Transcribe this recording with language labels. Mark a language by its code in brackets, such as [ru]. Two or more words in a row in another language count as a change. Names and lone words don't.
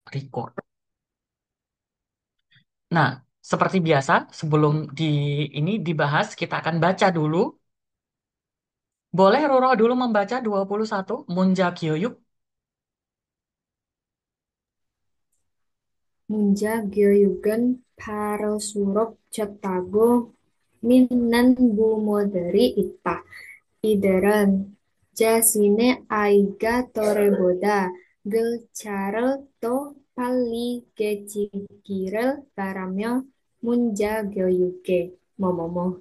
[id] Record. Nah, seperti biasa, sebelum ini dibahas, kita akan baca dulu. Boleh Roro dulu membaca 21 [ko] 문자 교육. 문자 교육은 바로수록 좋다고 믿는 부모들이 있다. 이들은 자신의 아이가 또래보다 글자를 더 빨리 깨치기를 바라며 문자 교육에 뭐뭐뭐.